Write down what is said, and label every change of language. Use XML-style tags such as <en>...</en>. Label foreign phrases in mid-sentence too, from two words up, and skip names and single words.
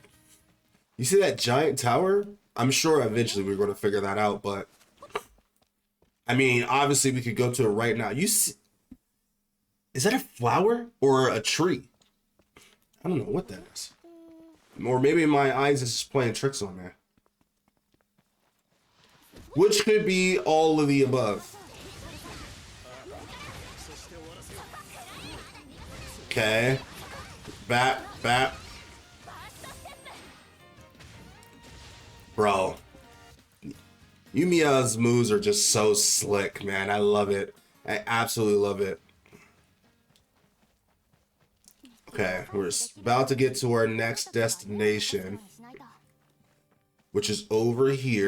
<en>You see that giant tower? I'm sure eventually we're going to figure that out, but I mean, obviously we could go to it right now. You see, is that a flower or a tree? I don't know what that is. Or maybe my eyes is just playing tricks on me. Which could be all of the above. Okay. Bat, bat. Bro. Yumiya's moves are just so slick, man. I love it. I absolutely love it. Okay, we're about to get to our next destination, which is over here.</en>